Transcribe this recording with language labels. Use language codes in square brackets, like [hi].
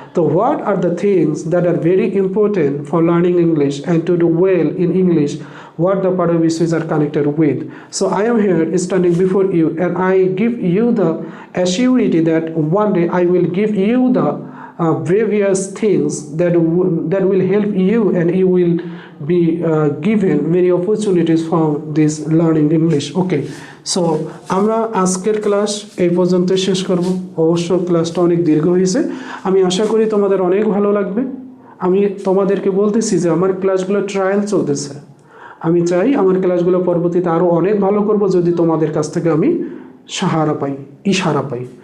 [en] তো what are the things that are very important for learning English and to do well in English, what the paradvises are connected with. So I am here standing before you, and I give you the assurity that one day I will give you the various things that will help you, and you will be given many opportunities from this learning English. [bn] Okay, so আমরা আজকের class এই পর্যন্ত শেষ করব। অবশ্য ক্লাসটা অনেক দীর্ঘ হয়েছে, আমি আশা করি তোমাদের অনেক ভালো লাগবে। আমি তোমাদেরকে বলতেছি যে আমার ক্লাসগুলো ট্রায়াল চলতেছে, আমি চাই আমার ক্লাসগুলো পরবর্তীতে আরও অনেক ভালো করব যদি তোমাদের কাছ থেকে আমি সাহারা পাই, ইশারা পাই।